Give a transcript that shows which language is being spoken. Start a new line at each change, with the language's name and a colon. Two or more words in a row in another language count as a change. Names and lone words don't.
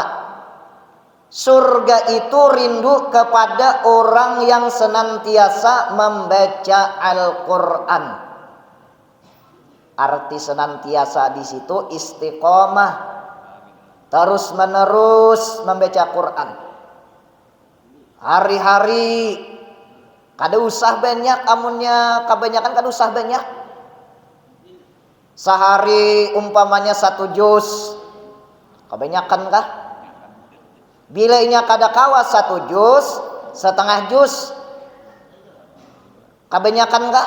Indonesian: Surga itu rindu kepada orang yang senantiasa membaca Al-Quran. Arti senantiasa di situ istiqomah, terus menerus membaca Quran.
Banjar: Hari-hari kada usah banyak, amunnya kebanyakan kada usah banyak.
Indonesian: Sehari umpamanya 1 juz, kebanyakan kah?
Banjar: Bilanya kada kawas 1 juz, setengah juz, kebanyakan kah?